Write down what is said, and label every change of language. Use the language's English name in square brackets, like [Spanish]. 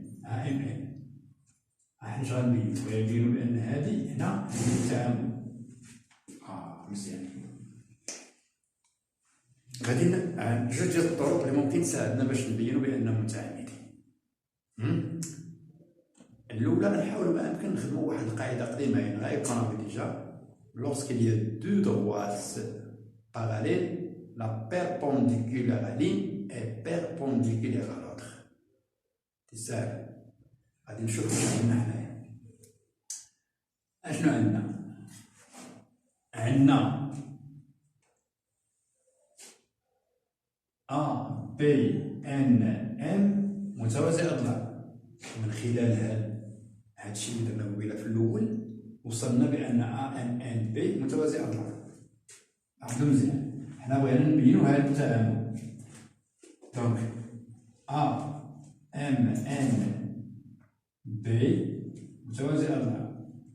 [Arabic] ها ام ان حنا اش غنبينو بان هادي هنا التعامد. مزيان. غادي جوج ديال الطرق اللي ممكن تساعدنا باش نبينو بانهم متعامدين. الاولى غنحاولوا ما امكن نخدموا واحد القاعده قديمه يعني غايقراو ديجا. [French] lorsqu'il y a deux droites parallèles, la perpendiculaire ligne est perpendiculaire à l'autre. [Arabic] تساهل. غادي نشوفو شنو عندنا حنايا. اشنو عندنا؟ عندنا A B N M متوازي أضلاع. من خلال هاد الشيء اللي درنا قبيله في الأول وصلنا بأن A N N B متوازي أضلاع. لاحظوا مزيان، حنا بغينا نبينو هاد التعامد. دونك A M N B متوازي أضلاع.